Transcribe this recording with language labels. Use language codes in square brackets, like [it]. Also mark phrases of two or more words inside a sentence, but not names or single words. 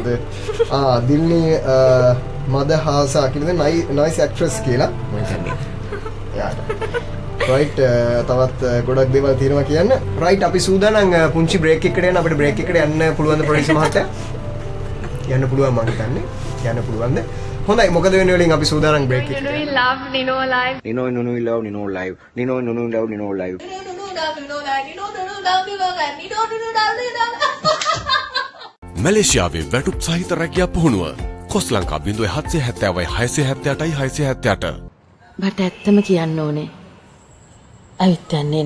[si] දිල්නී මදහාසා කියන [en] nice actress [si] කියලා මම කියන්නේ. යාට. රයිට් තවත් ගොඩක් දේවල් තියෙනවා කියන්න. රයිට් අපි සූදානම් පුංචි බ්‍රේක් එකකට යන්න අපිට බ්‍රේක් එකට යන්න පුළුවන්ද ප්‍රොඩියුසර් මහත්තයා? යන්න පුළුවන් මම හිතන්නේ. යන්න පුළුවන්ද? හොඳයි මොකද වෙන්නේ වලින් අපි සූදානම් බ්‍රේක් එකට. [en] We love Nino live. Nino love Nino live. Nino love Nino live. [si] මැලේසියාවේ වැටුප් සහිත රැකියා පුහුණුව කොස් ලංකා 0770යි 670යි 670ට. මට ඇත්තම කියන්න ඕනේ. ඇවිත් යන්න එන්න.